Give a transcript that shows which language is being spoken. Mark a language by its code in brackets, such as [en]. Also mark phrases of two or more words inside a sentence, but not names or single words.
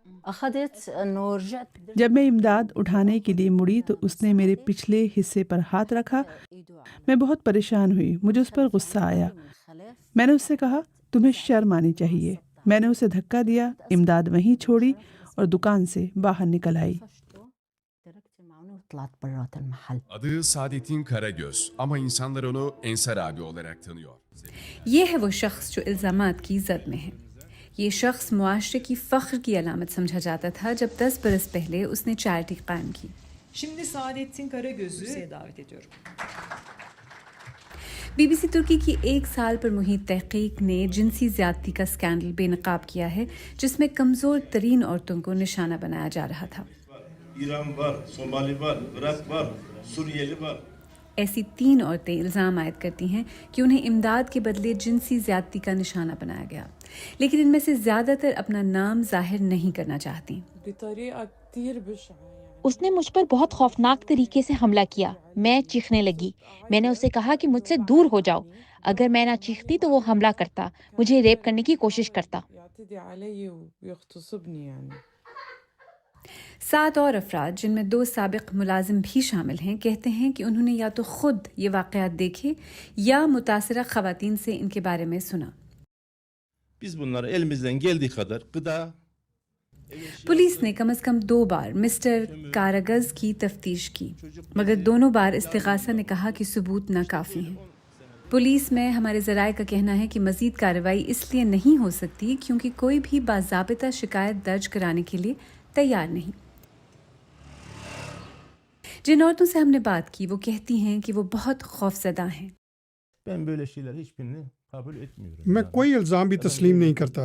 [ur] جب میں امداد اٹھانے کے لیے مڑی تو اس نے میرے پچھلے حصے پر ہاتھ رکھا۔ میں بہت پریشان ہوئی، مجھے اس پر غصہ آیا۔ میں نے اس سے کہا تمہیں شرم آنی چاہیے۔ میں نے اسے دھکا دیا، امداد وہیں چھوڑی اور دکان سے باہر نکل آئی۔ [tr] Adı Saadettin Karagöz ama insanlar onu Ensar abi olarak tanıyor. [ur] یہ ہے وہ شخص جو الزامات کی زد میں ہے۔ یہ شخص معاشرے کی فخر کی علامت سمجھا جاتا تھا جب 10 برس پہلے اس نے چیریٹی قائم کی۔ [tr] Şimdi Saadettin Karagöz'ü davet ediyorum. [ur] BBC ترکی کی 1 سال پر محیط تحقیق نے جنسی زیادتی کا سکینڈل بے نقاب کیا ہے، جس میں کمزور ترین عورتوں کو نشانہ بنایا جا رہا تھا۔ [tr] ایران var, Somali var, Irak var, Suriyeli var۔ [ur] ایسی 3 عورتیں الزام عائد کرتی ہیں کہ انہیں امداد کے بدلے جنسی زیادتی کا نشانہ بنایا گیا، لیکن ان میں سے زیادہ تر اپنا نام ظاہر نہیں کرنا چاہتی۔ اس نے مجھ پر بہت خوفناک طریقے سے حملہ کیا۔ میں چیخنے لگی۔ میں نے اسے کہا کہ مجھ سے دور ہو جاؤ۔ اگر میں نہ چیختی تو وہ حملہ کرتا، مجھے ریپ کرنے کی کوشش کرتا۔ 7 اور افراد جن میں 2 سابق ملازم بھی شامل ہیں کہتے ہیں کہ انہوں نے یا تو خود یہ واقعات دیکھے یا متاثرہ خواتین سے ان کے بارے میں سنا۔ [tr] Biz bunları elimizden geldiği kadar gıda [ur] پولیس نے کم از کم 2 بار مسٹر کاراگز کی تفتیش کی، مگر دونوں بار استغاثہ نے کہا کہ ثبوت ناکافی ہیں۔ پولیس میں ہمارے ذرائع کا کہنا ہے کہ مزید کارروائی اس لیے نہیں ہو سکتی کیونکہ کوئی بھی باضابطہ شکایت درج کرانے کے لیے تیار نہیں. جن عورتوں سے ہم نے بات کی وہ کہتی ہیں کہ وہ بہت خوفزدہ ہیں. میں کوئی الزام بھی تسلیم نہیں کرتا.